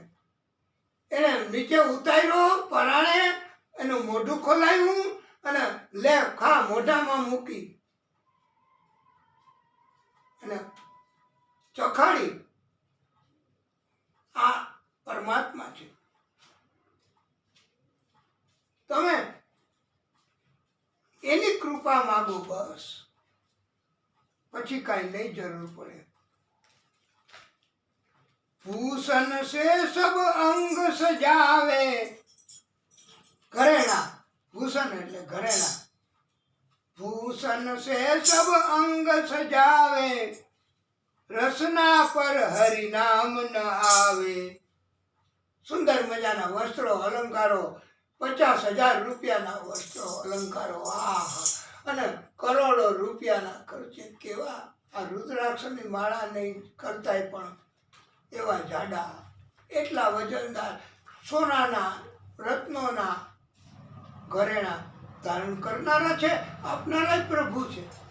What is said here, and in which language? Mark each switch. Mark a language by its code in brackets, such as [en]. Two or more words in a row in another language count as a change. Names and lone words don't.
[gu] એને નીચે ઉતાર્યો પરાણે, એનું મોઢું ખોલાવ્યું અને લે ખા, મોઢામાં મૂકી અને ચખાડી. આ પરમાત્મા છે. તમે એની કૃપા માંગો બસ, પછી કાંઈ નહીં જરૂર પડે. [hi] भूषण से सब अंग सजावे, [gu] ઘરેણા, ભૂષણ એટલે ઘરેણા. [hi] भूषण से सब अंग सजावे, रसना पर हरि नाम न आवे. [gu] સુંદર મજાના વસ્ત્રો અલંકારો, 50,000 રૂપિયાના વસ્ત્રો અલંકારો, અને કરોડો રૂપિયાના ખર્ચે. કેવા આ રુદ્રાક્ષની માળા નહીં કરતાય પણ એવા જાડા, એટલા વજનદાર સોનાના રત્નોના ઘરેણા ધારણ કરનારા છે, આપનારા જ પ્રભુ છે.